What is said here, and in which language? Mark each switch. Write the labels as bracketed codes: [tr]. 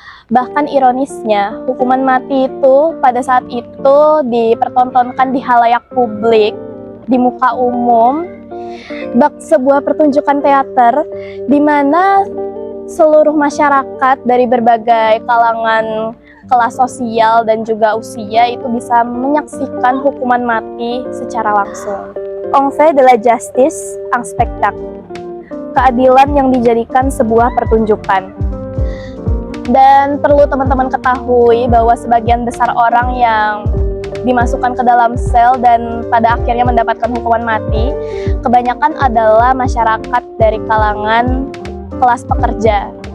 [id] Bahkan ironisnya, hukuman mati itu pada saat itu dipertontonkan di halayak publik, di muka umum, bak sebuah pertunjukan teater di mana seluruh masyarakat dari berbagai kalangan, kelas sosial dan juga usia itu bisa menyaksikan hukuman mati secara langsung. [fr] On fait de la justice un spectacle. [id] Keadilan yang dijadikan sebuah pertunjukan. Dan perlu teman-teman ketahui bahwa sebagian besar orang yang dimasukkan ke dalam sel dan pada akhirnya mendapatkan hukuman mati, kebanyakan adalah masyarakat dari kalangan kelas pekerja.